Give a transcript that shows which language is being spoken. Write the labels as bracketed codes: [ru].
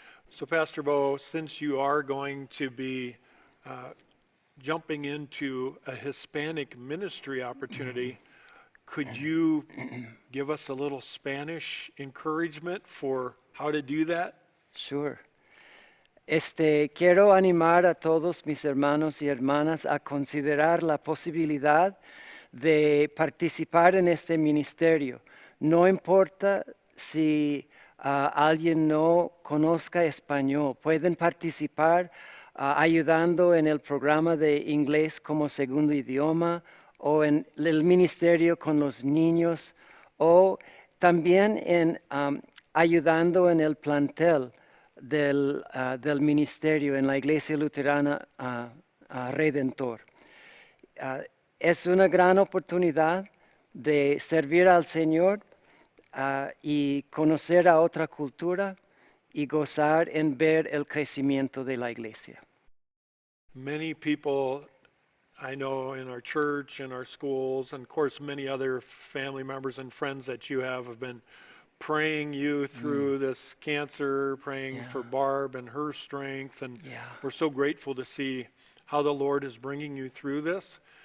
[en] So Pastor Bo, since you are going to be jumping into a Hispanic ministry opportunity, could you give us a little Spanish encouragement for how to do that? Sure. [es] Quiero animar a todos mis hermanos y hermanas a considerar la posibilidad de participar en este ministerio. No importa si alguien no conozca español, pueden participar ayudando en el programa de inglés como segundo idioma o en el ministerio con los niños o también en ayudando en el plantel del ministerio en la Iglesia Luterana Redentor. Es una gran oportunidad de servir al Señor y conocer a otra cultura y gozar en ver el crecimiento de la Iglesia. [en] Many people I know in our church, in our schools, and of course many other family members and friends that you have been praying you through this cancer, praying for Barb and her strength, and we're so grateful to see how the Lord is bringing you through this.